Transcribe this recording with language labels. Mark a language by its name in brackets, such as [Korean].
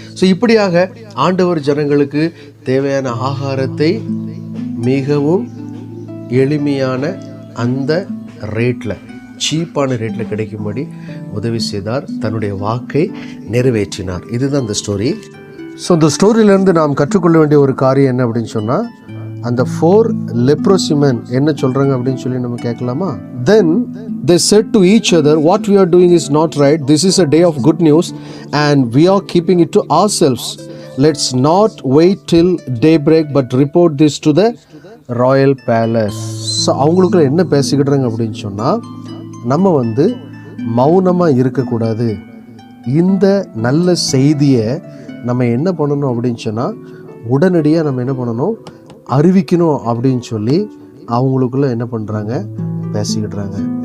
[Tamil] So இப்படியாக ஆண்டவர் ஜனங்களுக்கு தேவையான ஆகாரத்தை மிகவும் எளிமையான அந்த ரேட்டில், சீப்பான ரேட்டில் கிடைக்கும்படி உதவி செய்தார், தன்னுடைய வாக்கை நிறைவேற்றினார். இதுதான் இந்த ஸ்டோரி. ஸோ இந்த ஸ்டோரியிலேருந்து நாம் கற்றுக்கொள்ள வேண்டிய ஒரு காரியம் என்ன அப்படின்னு சொன்னால், அந்த 4 leprosy men என்ன சொல்கிறாங்க அப்படின்னு சொல்லி நம்ம கேட்கலாமா? [English] Then they said to each other, what we are doing is not right. This is a day of good news and we are keeping it to ourselves. Let's not wait till daybreak but report this to the royal palace. [Tamil] So அவங்களுக்குள்ள என்ன பேசிக்கிட்டுறாங்க அப்படின்னு சொன்னால், நம்ம மௌனமாக இருக்கக்கூடாது. இந்த நல்ல செய்தியை நம்ம என்ன பண்ணணும் அப்படின்னு சொன்னால், உடனடியாக நம்ம என்ன பண்ணணும், அறிவிக்கணும் அப்படின்னு சொல்லி அவங்களுக்குள்ள என்ன பண்ணுறாங்க, பேசிக்கிட்டுறாங்க.